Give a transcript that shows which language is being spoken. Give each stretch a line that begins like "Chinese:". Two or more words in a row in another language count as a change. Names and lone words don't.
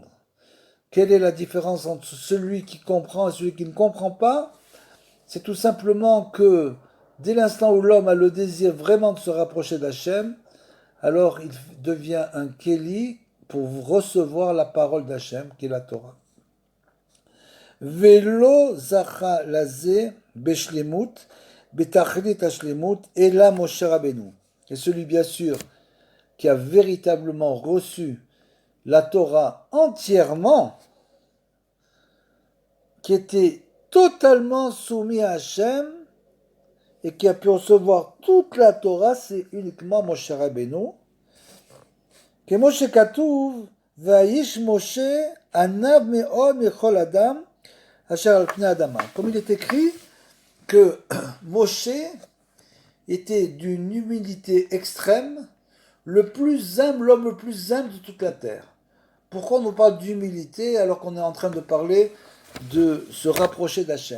French: Quelle est la différence entre celui qui comprend et celui qui ne comprend pas? C'est tout simplement que dès l'instant où l'homme a le désir vraiment de se rapprocher d'Hachem, alors il devient un Kéli pour recevoir la parole d'Hachem, qui est la Torah.
Hebrew: ולא זכה לזה בשלמות בתכלית השלמות אלא משה רבינו.
French: Et celui bien sûr qui a véritablement reçu la Torah entièrement, qui était totalement soumis à Hachem et qui a pu recevoir toute la Torah, c'est uniquement Moshe Rabbeinu.
Hebrew: Que משה כתוב והאיש משה ענו מאד מכל אדם אשר על פני אדמה.
French: Comme il est écrit que Moshe était d'une humilité extrême, l'homme le plus humble de toute la terre. Pourquoi on nous parle d'humilité alors qu'on est en train de parler de se rapprocher d'Hachem?